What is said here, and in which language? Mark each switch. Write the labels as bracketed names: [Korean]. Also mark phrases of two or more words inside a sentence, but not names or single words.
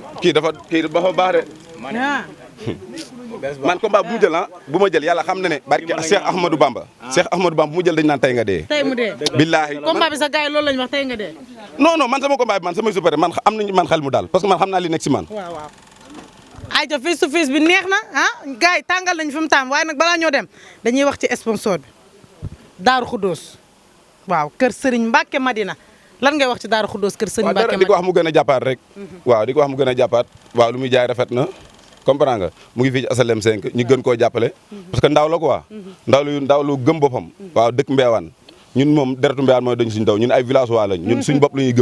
[Wolof] kii dafa baax de man combat bu mu jël bu ma jël yàlla xam na ne barke Cheikh Ahmadou Bamba Cheikh Ahmadou Bamba bu mu jël dañ naan tey nga dee tey mu dee billaahi combat bi sa gars yi loolu lañ wax tey nga dee non man sama combat bi man samay supporter man am nañ man xel mu daal [French] parce que [Wolof] man xam naa li nekk si man waaw ayca [English] face to face [Wolof] bi neex na gars yi tàngal nañ fi mu taam waaye nag balaa ñoo dem dañuy wax ci sponsor bi Daaru Khoudoss waaw kër Serigne Mbacke Madina lan ngay wax ci Daaru Khoudoss kër Serigne Mbacke Madina di ko wax mu gën a jàppaat rek waaw di ko wax mu gën a jàppaat waaw lu muy jaay rafet na comprends nga mu ngi fii ci asalem 5 ñu gën koo jàppale [French] parce que [Wolof] ndaw la quoi ndaw lu gëm boppam waaw dëkk Mbeewaan ñun moom deretu Mbeewaan mooy dañ suñu daw ñun ay village waa lañ ñun suñu bopp la ñuy gëm